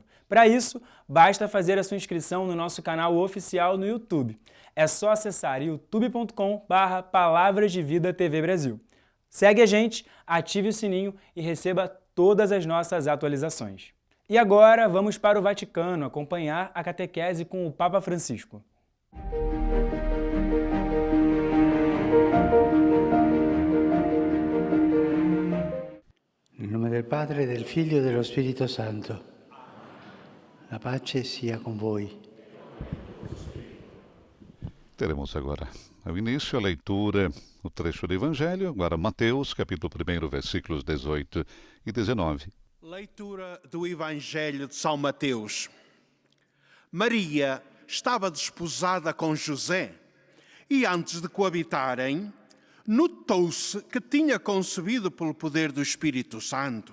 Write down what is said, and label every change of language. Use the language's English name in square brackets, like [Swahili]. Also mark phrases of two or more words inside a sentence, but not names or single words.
[Portuguese] Para isso, basta fazer a sua inscrição no nosso canal oficial no YouTube. É só acessar youtube.com/Palavras de Vida TV Brasil. Segue a gente, ative o sininho e receba todas as nossas atualizações. E agora vamos para o Vaticano acompanhar a catequese com o Papa Francisco. [Italian] Em nome del Padre, del Figlio e dello Spirito Santo. La pace sia com voi. [Portuguese] Teremos agora, ao início, a leitura, o trecho do Evangelho, agora Mateus, capítulo 1, versículos 18 e 19. Leitura do Evangelho de São Mateus. Maria estava desposada com José e, antes de coabitarem, notou-se que tinha concebido pelo poder do Espírito Santo.